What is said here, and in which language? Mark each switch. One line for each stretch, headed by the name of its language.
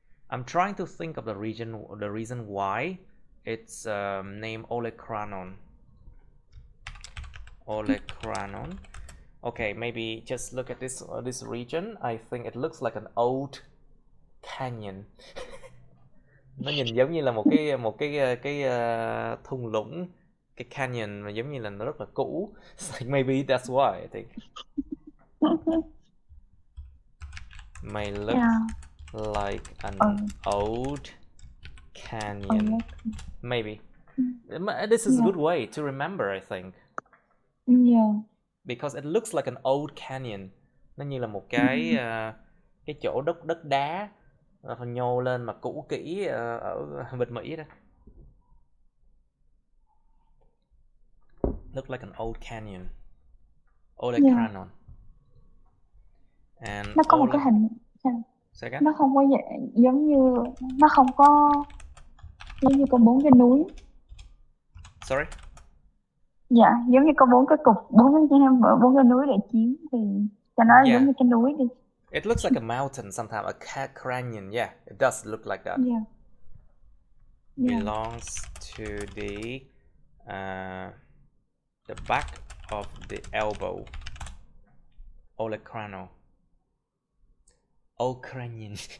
English: I'm trying to think of the reason why it's named olecranon. Olecranon. Okay, maybe just look at this region. I think it looks like an old canyon.
Vietnamese: Nó nhìn giống như là một cái thung lũng, cái canyon mà giống như là nó rất là cũ.
English: It's like maybe that's why I think. May look like an old canyon. Maybe. This is a good way to remember, I think. Yeah. Because it looks like an old canyon.
Vietnamese: Nó như là một cái chỗ đất đá nhô lên mà cũ kỹ ở bên Mỹ đó.
English: Look like an old canyon. Olecranon. And
Vietnamese: nó có một cái hình nó không có giống như nó không có giống như có 4 cái núi.
English: Sorry?
Vietnamese: Dạ, giống như có 4 cái cục, 4 cái núi để chiếm thì cho nó giống như cái núi đi.
English: It looks like a mountain sometimes, a canyon. Yeah, it does look like that. Yeah. Yeah. Belongs to the back of the elbow. Olecrano. Olecranian.